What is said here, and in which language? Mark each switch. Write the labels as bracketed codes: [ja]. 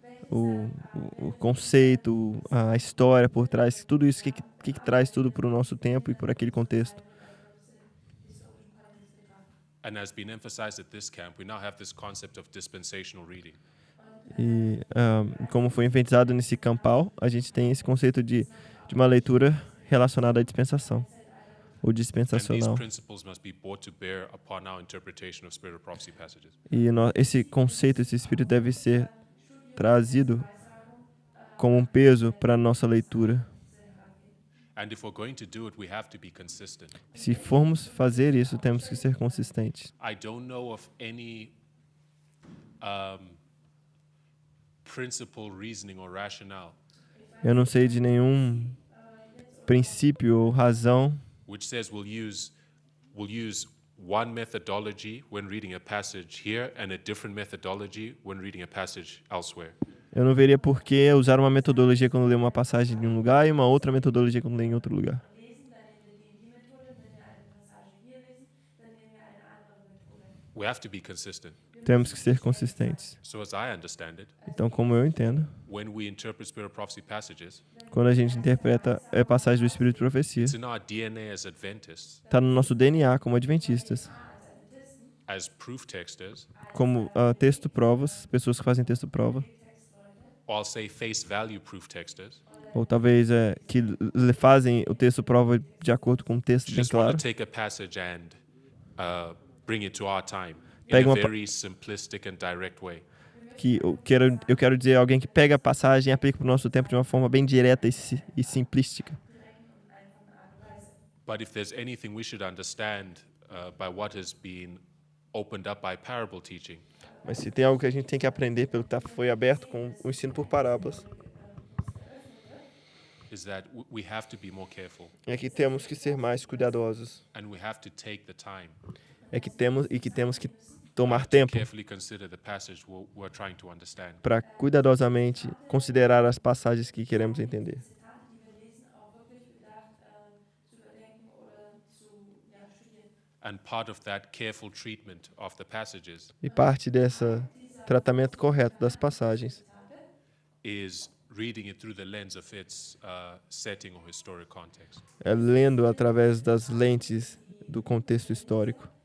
[pt] O conceito, a história por trás, tudo isso que traz tudo para o nosso tempo e por aquele contexto. [en] And as been emphasized at this camp, we now have this concept of dispensational reading. [pt] E como foi enfatizado nesse Campal, a gente tem esse conceito de uma leitura relacionada à dispensação, ou [en] And these [pt] dispensacional. [en] principles must be brought to bear upon our interpretation of spirit of prophecy passages. [pt] E esse conceito, esse espírito deve ser trazido como um peso para a nossa leitura. [en] And if we're going to do it, we have to be consistent. [pt] Se formos fazer isso, temos que ser consistentes. [en] I don't know of any principle, reasoning, or rationale [pt] Eu não sei de nenhum princípio ou razão [en] which says we'll use one methodology when reading a passage here and a different methodology when reading a passage elsewhere. [pt] Eu não veria por que usar uma metodologia quando ler uma passagem em um lugar e uma outra metodologia quando ler em outro lugar. [en] We have to be consistent. [pt] Temos que ser consistentes. [en] So as I understand it, [pt] Então, como eu entendo, [en] when we interpret Spirit of Prophecy passages, [pt] quando a gente interpreta passagem do Espírito de Profecia, [en] it's in our DNA as Adventists, [pt] está no nosso DNA como adventistas, [en] as proof texters, [pt] como texto provas, pessoas que fazem texto prova, [en] or I'll say face value proof texters, [pt] ou talvez que fazem o texto prova de acordo com um texto [en] who [pt] bem [en] just want [pt] claro, [en] to take a passage and bring it to our time in [pt] Pega [en] a [pt] uma [en] very simplistic and direct way. [pt] que eu quero dizer alguém que pega a passagem e aplica para o nosso tempo de uma forma bem direta e simplística. [en] But if there's anything we should understand by what has been opened up by parable teaching, [pt] Mas se tem algo que a gente tem que aprender pelo que foi aberto com o ensino por parábolas, [en] is that we have to be more careful [pt] é que temos que ser mais cuidadosos, [en] and we have to take the time [pt] é que temos que tomar [en] to [pt] tempo [en] carefully consider the passage we're trying to understand. [pt] para cuidadosamente considerar as passagens que queremos entender. [de] Zitate, die wir lesen, auch wirklich bedacht zu überdenken oder zu studieren. [en] And part of that careful treatment of the passages [pt] E parte desse tratamento correto das passagens [en] is reading it through the lens of its setting or historic context. [pt] é lendo através das lentes do contexto histórico,